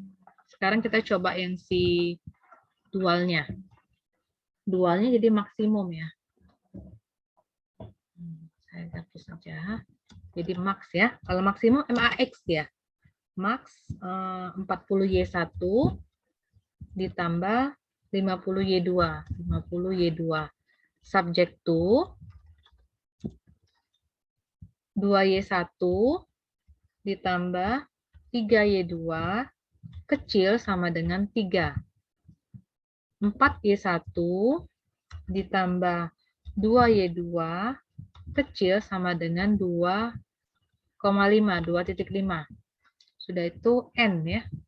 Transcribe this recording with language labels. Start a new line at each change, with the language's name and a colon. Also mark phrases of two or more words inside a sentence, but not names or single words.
Indonesian: Sekarang kita coba yang si dualnya. Dualnya jadi maksimum ya. Saya hapus saja. Jadi max ya. Kalau maksimum MAX ya. Max 40Y1 ditambah 50Y2. 50Y2.
English: Subject to
Indonesian: 2Y1 ditambah 3Y2 kecil sama dengan 3. 4Y1 ditambah 2Y2 kecil sama dengan 2,5. 2,5. Sudah itu N ya.